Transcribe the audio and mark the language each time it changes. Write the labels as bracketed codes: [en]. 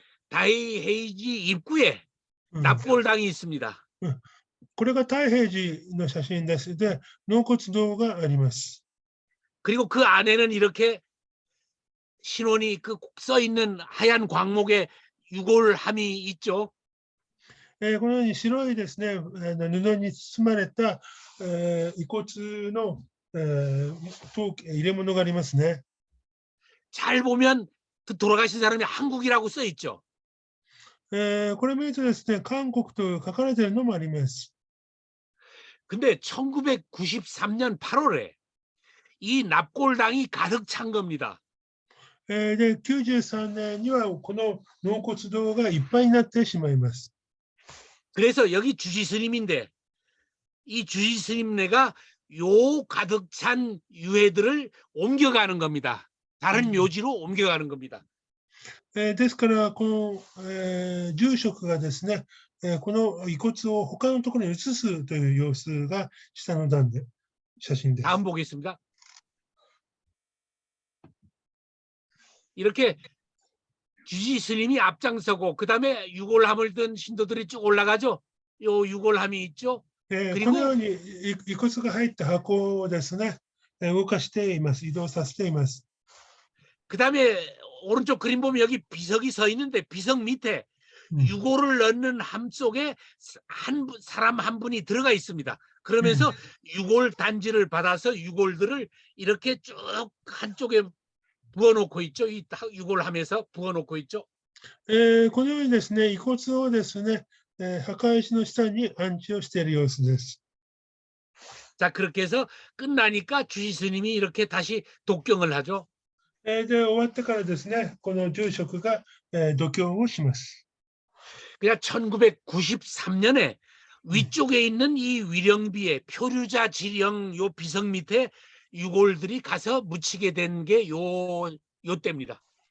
[ko] 다이헤이지 입구에 납골당이 있습니다. [ja] これが太平寺の写真です。で、納骨堂があります。 [ko] 그리고 그 안에는 이렇게 신원이 써 있는 하얀 광목에 유골함이 있죠. [ja] このように白いですね、布に包まれた、遺骨の、入れ物がありますね。 [ko] 잘 보면 그 돌아가신 사람이 한국이라고 써 있죠. [ja] これ見るとですね、韓国と書かれているのもあります。 [ko] 근데 1993년 8월에 이 납골당이 가득 찬 겁니다. [ja] で、93年にはこの納骨堂がいっぱいになってしまいます。 [ko] 그래서 여기 주지 스님인데 이 주지 스님네가 요 가득 찬 유해들을 옮겨가는 겁니다. 다른 묘지로 옮겨가는 겁니다. [ja] ですから、この、住職がですね、この遺骨を他のところに移すという様子が下の段で写真です。 [ko] 다음 보겠습니다. 이렇게 주지 스님이 앞장서고 그 다음에 유골함을 든 신도들이 쭉 올라가죠. 요 유골함이 있죠. [ja] このように遺骨が入った箱をですね、動かしています。移動させています。 [ko] 그 다음에 오른쪽 그림 보면 여기 비석이 서 있는데 비석 밑에 유골을 넣는 함 속에 사람 한 분이 들어가 있습니다. 그러면서 유골 단지를 받아서 유골들을 이렇게 쭉 한쪽에 부어놓고 있죠. 이 유골함에서 부어놓고 있죠. [ja] このようにですね、遺骨をですね、墓石の下に安置をしている様子です。 [ko] 자, 그렇게 해서 끝나니까 주지 스님이 이렇게 다시 독경을 하죠. [ja] で、終わってからですね、この住職が読経をします。 [ko] 그냥 1993년에 위쪽에 있는 이 위령비에 표류자 지령 요 비석 밑에 유골들이 가서 묻히게 된 게 요 때입니다.